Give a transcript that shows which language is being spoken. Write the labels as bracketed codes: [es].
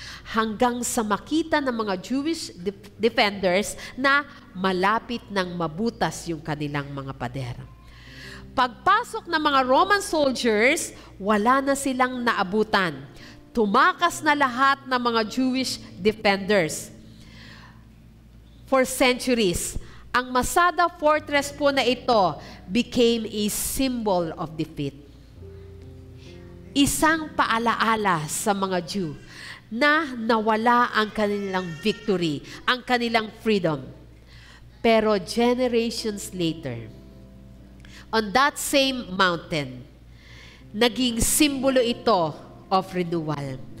[tl] Hanggang sa makita ng mga Jewish defenders na malapit ng mabutas yung kanilang mga pader. Pagpasok ng mga Roman soldiers, wala na silang naabutan. Tumakas na lahat ng mga Jewish defenders. [en] For centuries, [tl] ang Masada fortress po na ito [en] became a symbol of defeat. [tl] Isang paalaala sa mga Jew na nawala ang kanilang victory, ang kanilang freedom. [en] Pero generations later, on that same mountain, [tl] naging simbolo ito [en] of renewal.